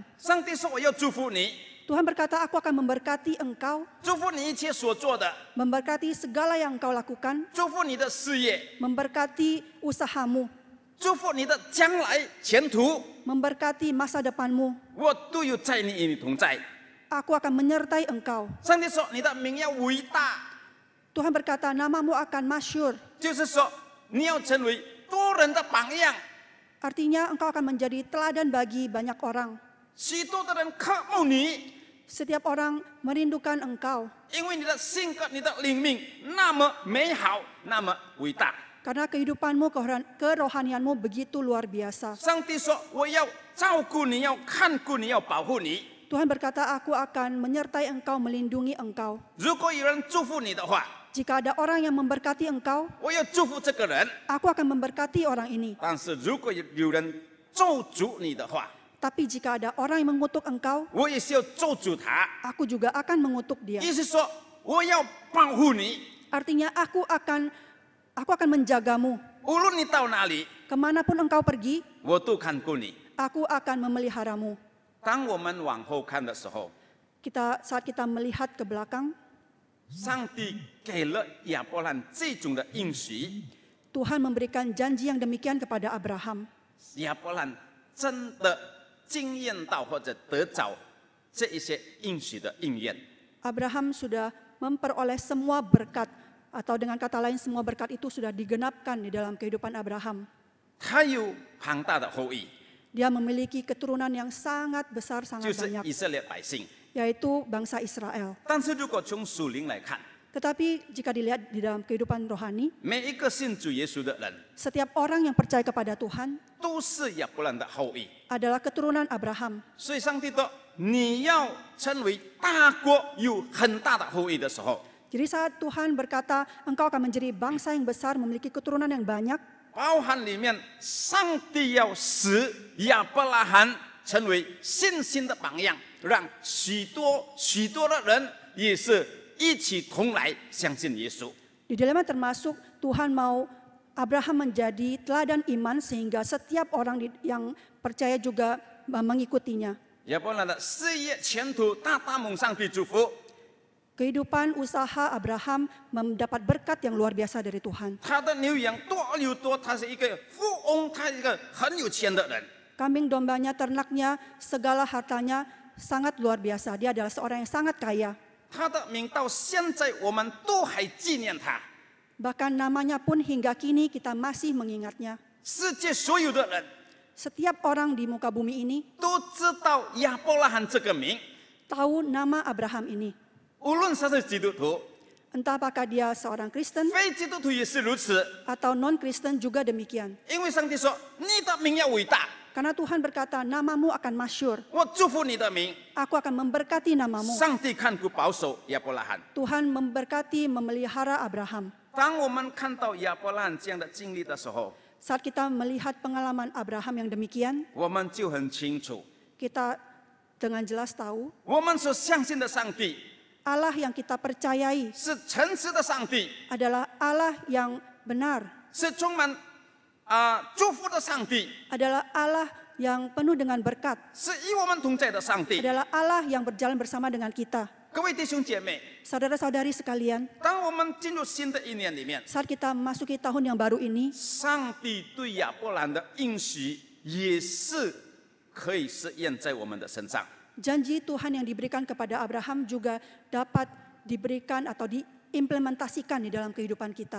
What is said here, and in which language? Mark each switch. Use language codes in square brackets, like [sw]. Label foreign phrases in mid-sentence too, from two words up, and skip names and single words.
[zh] 上帝说：“我要祝福你， [id] Tuhan berkata, aku akan memberkati engkau, [zh] 祝福你一切所做的， [id] memberkati segala yang engkau lakukan, [zh] 祝福你的事业， [id] memberkati usahamu, [zh] 祝福你的将来前途。 [id] memberkati masa depanmu. [zh] 我都有在你与你同在。” [id] Aku akan menyertai engkau. [zh] 上帝说：“你的名要伟大， [id] Tuhan berkata, namamu akan masyhur. [zh] 就是说你要成为多人的榜样。” [id] Artinya engkau akan menjadi teladan bagi banyak orang. [zh] 许多的人渴慕你， [id] Setiap orang merindukan engkau. [zh] 因为你的性格、你的灵命那么美好，那么伟大。 [id] Karena kehidupanmu, kerohanianmu begitu luar biasa. [zh] 上帝说：“我要照顾你，要看顾你，要保护你。 [id] Tuhan berkata, aku akan menyertai engkau, melindungi engkau. [zh] 如果有人祝福你的话， [id] Jika ada orang yang memberkati engkau, [zh] 我要祝福这个人； [id] aku akan memberkati orang ini. [zh] 但是如果有人咒诅你的话， [id] Tapi jika ada orang yang mengutuk engkau, [zh] 我也是要咒诅他。 [id] aku juga akan mengutuk dia. [zh] 意思说，我要保护你， [id] Artinya aku akan menjagamu. [zh] 无论你到哪里， [id] Kemanapun engkau pergi, [zh] 我都看顾你。 [id] aku akan memeliharamu. [zh] 当我们往后看的时候， [id] Saat kita melihat ke belakang, [zh] 上帝给了亚伯兰这种的应许， [id] Tuhan memberikan janji yang demikian kepada Abraham. [zh] 亚伯兰真的经验到或者得着这一些应许的应验。 [id] Abraham sudah memperoleh semua berkat, atau dengan kata lain semua berkat itu sudah digenapkan di dalam kehidupan Abraham. [zh] 他有庞大的后裔， [id] Dia memiliki keturunan yang sangat besar, [zh] 就 [id] sangat [zh] 是 [id] banyak, [zh] 以色列百姓。 [id] yaitu bangsa Israel. [zh] 但是如果从属灵来看， [id] Tetapi jika dilihat di dalam kehidupan rohani, [zh] 每一个信主耶稣的人 [id] setiap orang yang percaya kepada Tuhan [zh] 都是亚伯兰的后裔。 [id] adalah keturunan Abraham. [zh] 所以上帝说：“你要成为大国，有很大的后裔的时候， [id] Jadi saat Tuhan berkata, engkau akan menjadi bangsa yang besar, memiliki keturunan yang banyak, [zh] 包含里面，上帝要使亚伯拉罕成为信心的榜样，让许多的人也是一起同来相信耶稣。 [id] di dalamnya termasuk Tuhan mau Abraham menjadi teladan iman sehingga setiap orang yang percaya juga mengikutinya. [zh] 亚伯拉罕的事业前途大大蒙上帝祝福， [id] Kehidupan usaha Abraham mendapat berkat yang luar biasa dari Tuhan. [zh] 他的牛羊多而又多，他是一个富翁，他是一个很有钱的人。 [id] Kambing dombanya, ternaknya, segala hartanya sangat luar biasa. Dia adalah seorang yang sangat kaya. [zh] 他的名到现在我们都还纪念他。 [id] Bahkan namanya pun hingga kini kita masih mengingatnya. [zh] 世界所有的人 [id] Setiap orang di muka bumi ini [zh] 都知道亚伯拉罕这个名， [id] tahu nama Abraham ini. [zh] 无论他是基督徒， [id] Entah apakah dia seorang Kristen [zh] 非基督徒也是如此。 [id] atau non-Kristen juga demikian. [zh] 因为上帝说你的名要伟大， [id] Karena Tuhan berkata, namamu akan masyhur. [zh] 我祝福你的名。 [id] Aku akan memberkati namamu. [zh] 上帝看顾保守亚伯拉罕。 [id] Tuhan memberkati, memelihara Abraham. [zh] 当我们看到亚伯拉罕这样的经历的时候， [id] Saat kita melihat pengalaman Abraham yang demikian, [zh] 我们就很清楚， [id] kita dengan jelas tahu [zh] 我们所相信的上帝 [id] Allah yang kita percayai [zh] 是诚实的上帝， [id] adalah Allah yang benar, [zh] 是充满祝福的上帝， [id] adalah Allah yang penuh dengan berkat, [zh] 是与我们同在的上帝。 [id] adalah Allah yang berjalan bersama dengan kita. [zh] 各位弟兄姐妹， [id] Saudara-saudari sekalian, [zh] 当我们进入新的一年里面， [id] saat kita memasuki tahun yang baru ini, [zh] 上帝对亚伯兰的应许也是可以实验在我们的身上。 [id] janji Tuhan yang diberikan kepada Abraham juga dapat diberikan atau diimplementasikan di dalam kehidupan kita.